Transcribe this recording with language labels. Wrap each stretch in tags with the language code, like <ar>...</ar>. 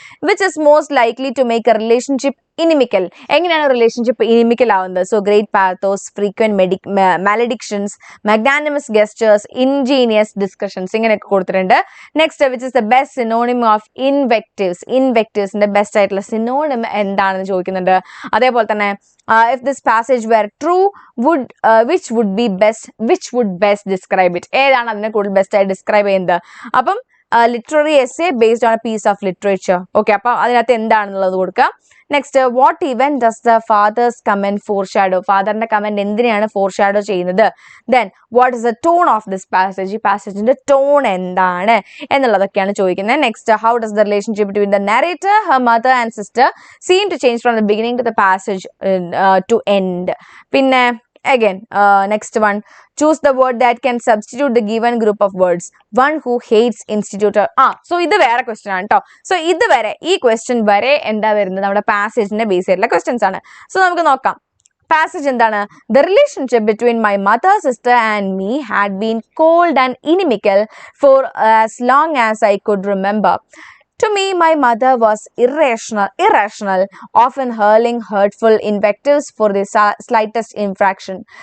<en>Which is most likely to make a relationship inimical.</en> <ml>എങ്ങനെയാണ് relationship ഇനിമിക്കൽ ആവുന്നത്?</ml> <en>so great pathos, frequent maledictions, magnanimous gestures, ingenious discussions,</en> <ml>ഇങ്ങനെയൊക്കെ കൊടുത്തിട്ടുണ്ട്.</ml> <en>Next, which is the best synonym of invectives.</en> <ml>ഇൻവെക്റ്റീവ്സിന്റെ best ആയിട്ടുള്ള synonym എന്താണെന്ന് ചോദിക്കുന്നുണ്ട്. അതേപോലെ തന്നെ</ml> <en>if this passage were true, which would best describe it?</en> <ml>ഏതാണ് അതിനെ കൂടുതൽ ബെസ്റ്റ് ആയി ഡിസ്ക്രൈബ് ചെയ്യുന്നത്? അപ്പം</ml> <en>Literary essay based on a piece of literature. Okay,</en> <ml>അപ്പൊ അതിനകത്ത് എന്താണെന്നുള്ളത് കൊടുക്കാം.</ml> <en>Next, what even does the father's comment foreshadow?</en> <ml>ഫാദറിന്റെ comment എന്തിനാണ് ഫോർ ഷാഡോ ചെയ്യുന്നത്?</ml> <en>Then what is the tone of this passage?</en> <ml>ഈ പാസേജിന്റെ ടോൺ എന്താണ് എന്നുള്ളതൊക്കെയാണ് ചോദിക്കുന്നത്.</ml> <en>Next, how does the relationship between the narrator, her mother and sister seem to change from the beginning to the passage to end? പിന്നെ again, next one, choose the word that can substitute the given group of words. One who hates institutor. So</en> <ml>ഇത് വേറെ question ആണ് കേട്ടോ. So ഇത് വരെ ഈ question വരെ എന്താ വരുന്നത്? നമ്മുടെ പാസേജിന്റെ ബേസ് ആയിട്ടുള്ള ക്വസ്റ്റ്യൻസ് ആണ്. സോ നമുക്ക് നോക്കാം. പാസേജ് എന്താണ്?</ml> <en>The relationship between my mother, sister and me had been cold and inimical for as long as I could remember. To me, my mother was irrational, often hurling hurtful invectives for the slightest infraction.</en>